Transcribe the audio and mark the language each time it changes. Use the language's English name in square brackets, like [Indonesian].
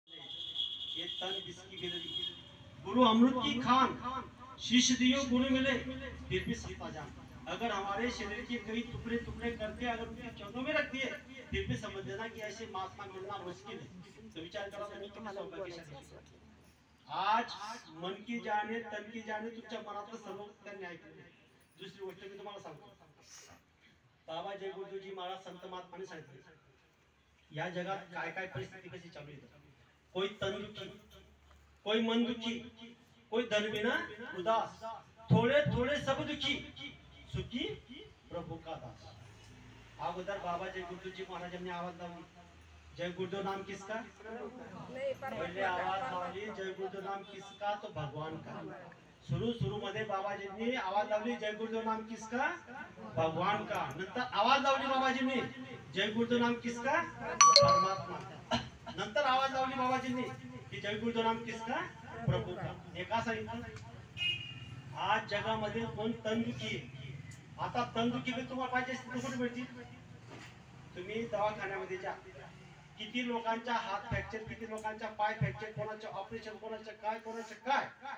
[Hindi] तन किसकी गिरवी, गुरु अमृत की खान, शीश दियो गुरु मिले फिर भी सत्ता जान। अगर हमारे शरीर के कई टुकड़े टुकड़े करके अगर उनके चरणों में रख दिए फिर भी समझ लेना कि ऐसे महात्मा मिलना मुश्किल है। [Marathi] तो विचार करा आज मन की जाणे तन की जाणे तुमच्या मनातलं सर्व त्यांनी ऐकलं। दुसरी गोष्ट मी तुम्हाला सांगतो, बाबा जय गुरुजी महाराज संत महात्माने सांगितले या जगात काय काय परिस्थिती कशी चालू आहे। [Hindi] कोई तन दुखी, कोई मन दुखी, कोई धन बिना उदास, थोड़े थोड़े सब दुखी, सुखी प्रभु का दास। [Marathi] अगोदर बाबा जय गुरुजी महाराजांनी आवाज लावली, [Hindi] जय गुरुदेव नाम किसका, पहले आवाज लावली जय गुरुदेव नाम किसका, तो भगवान का। [Marathi] शुरू मध्ये बाबाजींनी आवाज लावली [Hindi] जय गुरुदेव नाम किसका, भगवान का। [Marathi] नंतर आवाज लावली बाबाजींनी [Hindi] जय गुरुदेव नाम किसका, परमात्मा का। [Marathi] नंतर आवाज लावली बाबाजींनी की [Hindi] जय गुरुदेव नाम किसका, प्रभु का। [Marathi] एका सांगितलं आज जगामध्ये कोण तंदुखी आहे। आता तंदुखी तुम्हाला पाहिजे असते कुठे मिळतील, तुम्ही दवाखान्यामध्ये जा, किती लोकांचा हात फ्रॅक्चर, किती लोकांचा पाय फ्रॅक्चर, कोणाचे ऑपरेशन, कोणाचे काय, कोणाचे काय।